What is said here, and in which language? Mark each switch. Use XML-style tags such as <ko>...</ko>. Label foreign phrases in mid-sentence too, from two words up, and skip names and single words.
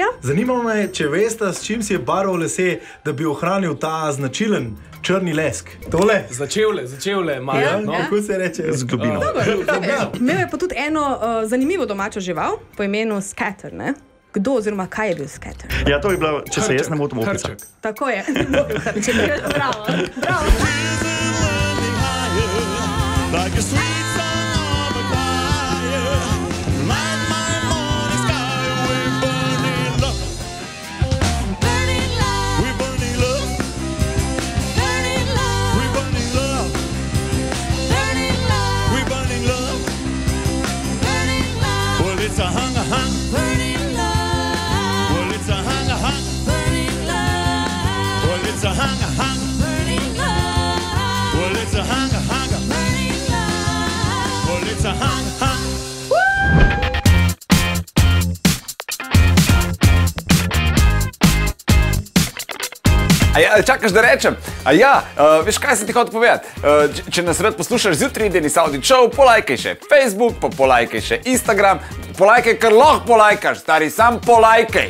<sl>Zanima me, če veste, s čim si je barval lase, da bi ohranil ta značilen črni lesk. Tole? Začevle, malo. Ja, No, ja. kako se reče? Z globino. Imel je pa tudi eno zanimivo domačo žival po imenu Scatter, ne? Kdo oziroma kaj je bil Scatter? Ja, to je bila, če se jaz ne motim, opica. Hrček. Tako je. Bravo. Bravo.</sl> <en>Like a sweet song of a choir, light my morning sky, we're burning love. Burning love. We're burning love. Burning love. We're burning love. Burning love. We're burning love. Burning love. Well, it's a hung. Burning love. Well, it's a hung. Burning love. Well, it's a hung. Burning love. Well, it's a hung. It's a hung.</en> <sl>Čakaš, da rečem? Veš, kaj se ti hoče povedati? Če nas rad poslušaš zjutraj, Denis Audi Show, polajkaj še Facebook, pa polajkaj še Instagram, polajkaj, kar lahko polajkaš, stari, sam polajkaj.</sl>